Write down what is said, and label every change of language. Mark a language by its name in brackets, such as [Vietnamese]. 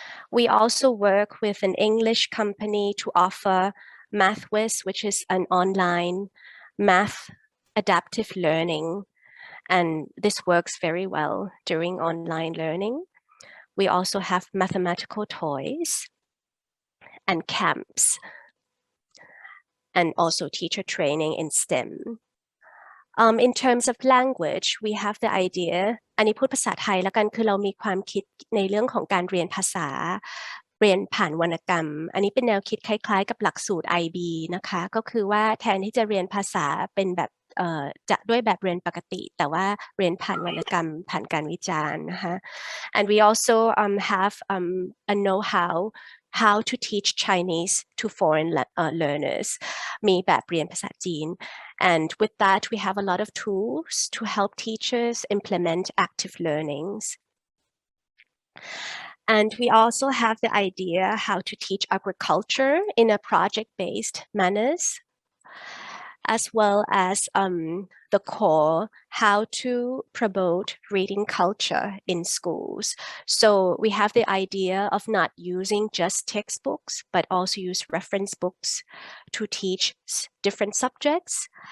[English] We also work with an English company to offer MathWiz, which is an online math adaptive learning. And this works very well during online learning. We also have mathematical toys and camps and also teacher training in STEM. In terms of language, we have the idea [Thai] อันนี้พูดภาษาไทยแล้วกันคือเรามีความคิดในเรื่องของการเรียนภาษา เรียนผ่านวรรณกรรมอันนี้เป็นแนวคิดคล้ายๆกับหลักสูตร IB นะคะก็คือว่าแทนที่จะเรียนภาษาเป็นแบบ จะด้วยแบบเรียนปกติแต่ว่าเรียนผ่านวรรณกรรมผ่านการวิจารณ์นะคะ [English] and we also have a know-how how to teach Chinese to foreign learners [Thai] มีแบบเรียนภาษาจีน [English] and with that we have a lot of tools to help teachers implement active learnings and we also have the idea how to teach agriculture in a project-based manners as well as the core, how to promote reading culture in schools. So we have the idea of not using just textbooks, but also use reference books to teach different subjects.